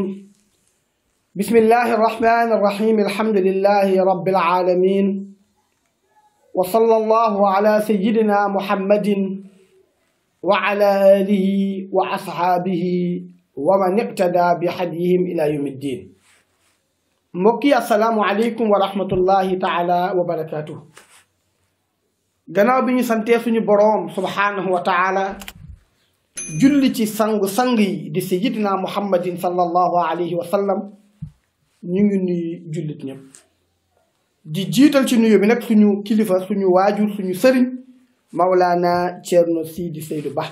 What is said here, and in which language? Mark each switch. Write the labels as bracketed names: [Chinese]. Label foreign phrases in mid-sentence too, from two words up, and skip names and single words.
[Arabic] بسم الله الرحمن الرحيم. الحمد لله رب العالمين، وصلى الله على سيدنا محمد وعلى آله وأصحابه ومن اقتدى بهديهم إلى يوم الدين. mbokki السلام عليكم ورحمة الله تعالى وبركاته. [Wolof] gannaaw bi ñu santee suñu boroom [Arabic] سبحانه وتعالى [Wolof] julli ci sang yi di [Arabic] سيدنا محمد صلى الله عليه وسلم, [Wolof] ñu ngi nuyu jullit ñëpp di jiital ci nuyu bi nag suñu kilifa, suñu waajur, suñu sëriñ Mawlana Thierno Sidi Seydou Ba.